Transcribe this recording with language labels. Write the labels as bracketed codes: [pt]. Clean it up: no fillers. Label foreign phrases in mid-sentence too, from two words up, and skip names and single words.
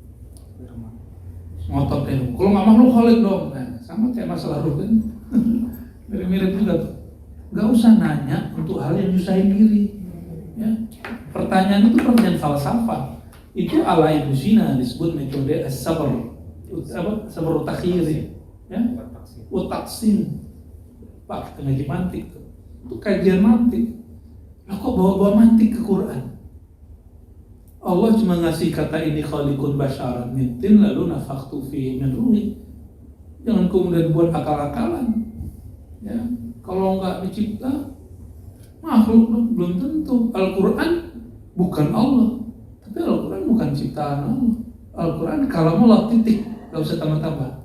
[id] Ngotot ya. Kalau nggak makhluk khalik dong. Nah, sama kayak masalah ruh kan. Mirip-mirip juga tuh. Gak usah nanya untuk hal yang nyusahin diri. Ya. Pertanyaan itu pertanyaan falsafah. Itu ala Ibnu Sina disebut metode as-sabr. Sabr takhir. Ya. Utaksin. Pak, ngaji mantik tuh. Itu kajian mantik. Lah kok bawa-bawa mantik ke Quran? Allah cuma ngasih kata ini [ar] خالق بشرا من طين [id] lalu [ar] نفخت فيه من روحي. [id] Jangan kemudian buat akal-akalan. Ya. Kalau nggak dicipta makhluk belum tentu. Al-Quran bukan Allah, tapi Al-Quran bukan ciptaan Allah. Al-Quran kalamullah titik, nggak usah tambah-tambah.